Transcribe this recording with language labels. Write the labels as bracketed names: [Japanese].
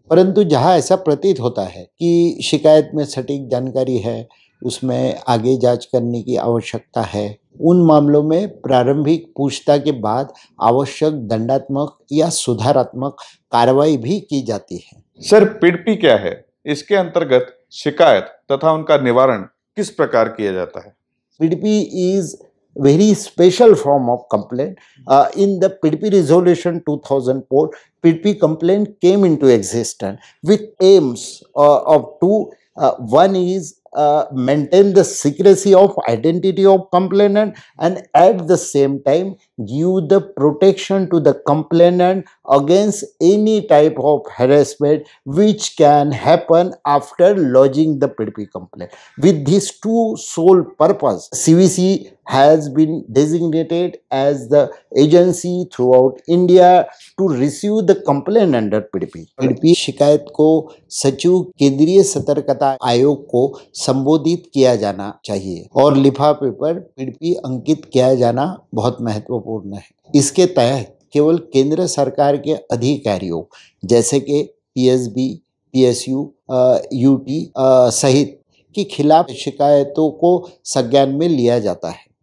[Hindi] परंतु जहां ऐसा प्रतीत होता है कि शिकायत में सटीक जानकारी है, उसमें आगे जांच करने की आवश्यकता है, उन मामलों में प्रारंभिक पूछताछ के बाद आवश्यक दंडात्मक या सुधारात्मक कार्रवाई भी की जाती है। सर, पिडपी क्या है? इसके अंतर्गत शिकायत तथा उनका निवारण किस प्रकार किया जाता है? [English] PDP is very special form of complaint. In the PDP resolution 2004, PDP complaint came into existence with aims of two. One is maintain the secrecy of identity of complainant and at the same time give the protection to the complainant against any type of harassment which can happen after lodging the PDP complaint. With these two sole purpose, CVC has been designated as the agency throughout India to receive the complaint under PDP. [Hindi] PDP शिकायत को सचिव केंद्रीय सतर्कता आयोग को संबोधित किया जाना चाहिए और लिफाफे पर PDP अंकित किया जाना बहुत महत्वपूर्ण है। इसके तहत केवल केंद्र सरकार के अधिकारियों जैसे कि PSB, PSU, UT सहित के खिलाफ शिकायतों को संज्ञान में लिया जाता है।